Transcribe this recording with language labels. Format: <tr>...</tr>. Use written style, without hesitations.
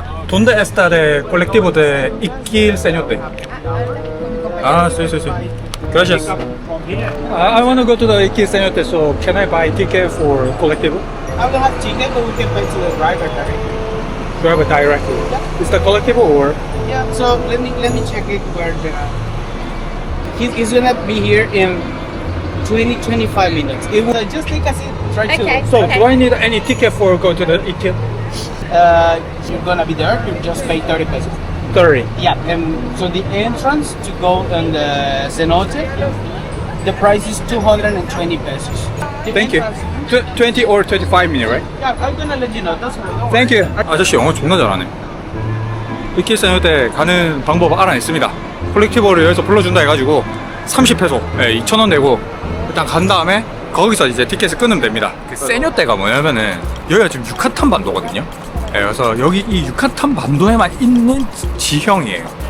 <es>¿Dónde está el colectivo de Iquique Señote? Ah, sí, sí, sí. Gracias.</es> <en>I want to go to the Iquique Señote, so can I buy ticket for colectivo? I don't have ticket, but we can pay to the driver directly. Drive it directly. Is the colectivo or? Yeah, so let me check it where the he's gonna be here in 20-25 minutes. It will just take a seat. Try Okay. to. So do I need any ticket for go to the Iquique? You're gonna be there. You just pay 30 pesos. 30. Yeah, and so the entrance to go on the cenote, the price is 220 pesos. The Thank you. entrance- 20 or 25 minutes, right? Yeah, I'm gonna let you know. That's right. Thank you.</en> <ko>아저씨 영어 존나 잘하네. 이키게 세뉴테 가는 방법 알아냈습니다. 콜렉티버를 여기서 불러준다 해가지고 30페소, 2,000원 내고 일단 간 다음에 거기서 이제 티켓을 끊으면 됩니다. 그 세뉴테가 뭐냐면은 여기가 지금 유카탄 반도거든요. 그래서 여기 이 유카탄 반도에만 있는 지형이에요.</ko>